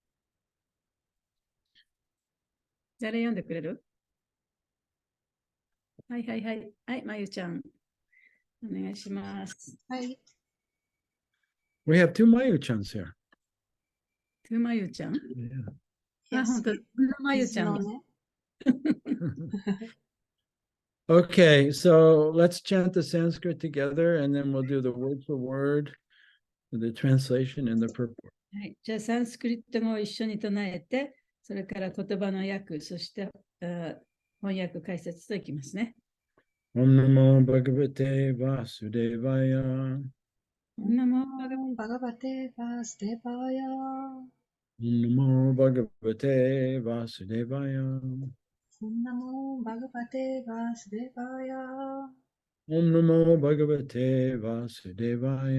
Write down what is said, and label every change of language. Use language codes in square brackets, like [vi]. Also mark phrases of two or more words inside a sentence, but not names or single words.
[ja] 誰読んでくれる？はい。はい、まゆちゃん。お願いします。はい。 [en] We have two Mayu-chans here. [ja] トゥまゆちゃん。 [en] Yeah. [ja] あ、本当。まゆちゃん。 [en] Okay, so let's chant the Sanskrit together and then we'll do the word for word, the translation and the purport. [ja] はい、じゃあ、サンスクリット語を一緒に唱えて、それから言葉の訳、そして翻訳解説といきますね。 [sa] Om Namo Bhagavate Vasudevaya. Namo Bhagavate Vasudevaya. Om Namo Bhagavate Vasudevaya. Om Namo Bhagavate Vasudevaya. Om Namo Bhagavate Vasudevaya.